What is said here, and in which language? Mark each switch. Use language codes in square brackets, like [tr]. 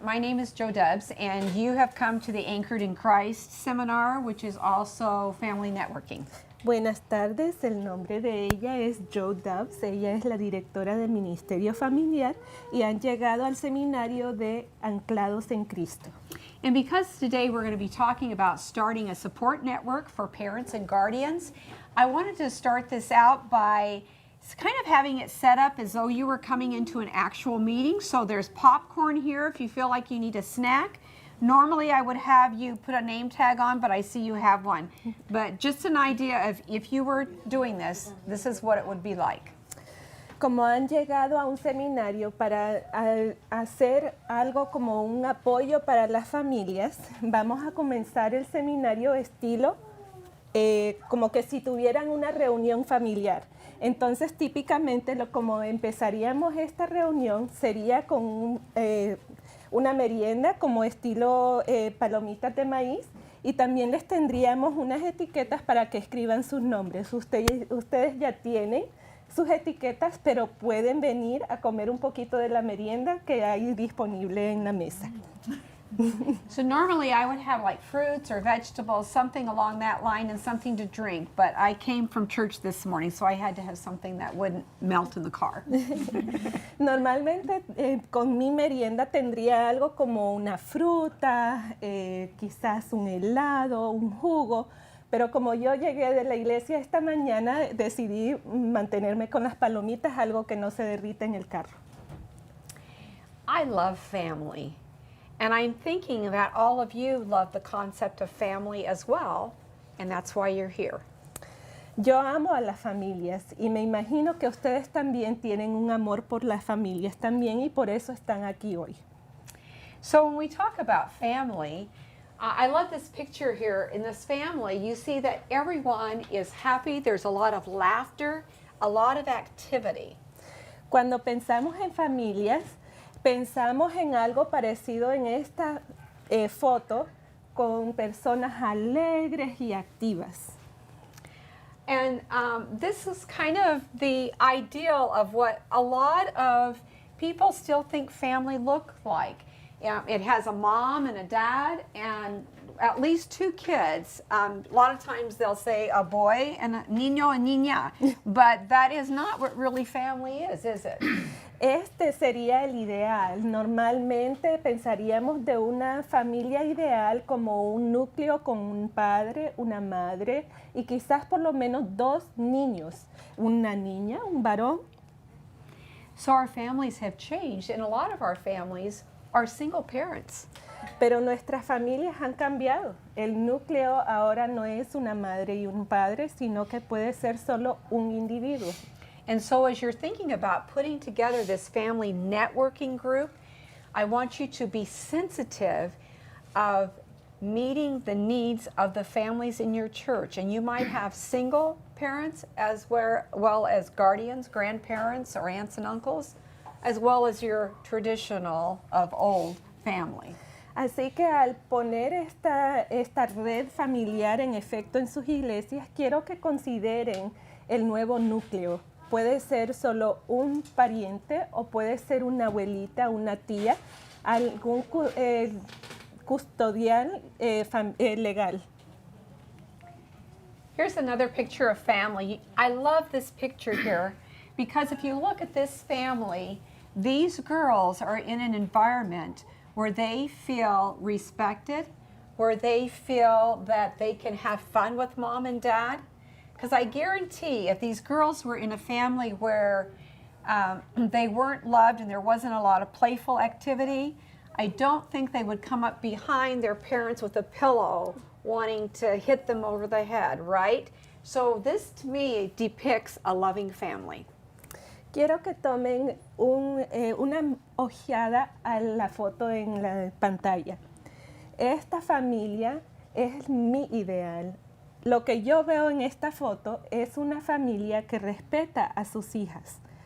[en] My name is Jo Debs, and you have come to the Anchored in Christ seminar, which is also family networking. [es] Buenas tardes, el nombre de ella es Jo Debs, ella es la directora del Ministerio Familiar y han llegado al seminario de Anclados en Cristo. [en] And because today we're going to be talking about starting a support network for parents and guardians, I wanted to start this out by kind of having it set up as though you were coming into an actual meeting. So there's popcorn here if you feel like you need a snack. Normally I would have you put a name tag on, but I see you have one. But just an idea of if you were doing this, this is what it would be like. [es] Como han llegado a un seminario para hacer algo como un apoyo para las familias, vamos a comenzar el seminario estilo como que si tuvieran una reunión familiar. Entonces, típicamente, como empezaríamos esta reunión sería con una merienda como estilo palomitas de maíz y también les tendríamos unas etiquetas para que escriban sus nombres. Ustedes ya tienen sus etiquetas, pero pueden venir a comer un poquito de la merienda que hay disponible en la mesa. [en] So normally I would have like fruits or vegetables, something along that line, and something to drink, but I came from church this morning, so I had to have something that wouldn't melt in the car. [es] Normalmente con mi merienda tendría algo como una fruta, quizás un helado, un jugo, pero como yo llegué de la iglesia esta mañana, decidí mantenerme con las palomitas, algo que no se derrita en el carro. [en] I love family. And I'm thinking that all of you love the concept of family as well, and that's why you're here. [es] Yo amo a las familias y me imagino que ustedes también tienen un amor por las familias también y por eso están aquí hoy. [en] So when we talk about family, I love this picture here. In this family, you see that everyone is happy. There's a lot of laughter, a lot of activity. [es] Cuando pensamos en familias, pensamos en algo parecido en esta foto con personas alegres y activas. [en] And this is kind of the ideal of what a lot of people still think family look like. It has a mom and a dad and at least two kids. A lot of times they'll say a boy and a [es] niño [en] and [es] niña, [en] but that is not what really family is it? [es] Este sería el ideal. Normalmente pensaríamos de una familia ideal como un núcleo con un padre, una madre y quizás por lo menos dos niños, una niña, un varón. [en] So our families have changed, and a lot of our families are single parents. [es] Pero nuestras familias han cambiado. El núcleo ahora no es una madre y un padre, sino que puede ser solo un individuo. [en] And so as you're thinking about putting together this family networking group, I want you to be sensitive of meeting the needs of the families in your church. And you might have single parents as well as guardians, grandparents, or aunts and uncles, as well as your traditional of old family. [es] Así que al poner esta red familiar en efecto en sus iglesias, quiero que consideren el nuevo núcleo. Puede ser solo un pariente o puede ser una abuelita, una tía, algún custodial legal. [en] Here's another picture of family. I love this picture here because if you look at this family, these girls are in an environment where they feel respected, where they feel that they can have fun with mom and dad. Because I guarantee if these girls were in a family where they weren't loved and there wasn't a lot of playful activity, I don't think they would come up behind their parents with a pillow wanting to hit them over the head, right? So this to me depicts a loving family. [es] Quiero que tomen una ojeada a la foto en la pantalla. Esta familia es mi ideal. Lo que yo veo en esta foto es una familia que respeta a sus hijas.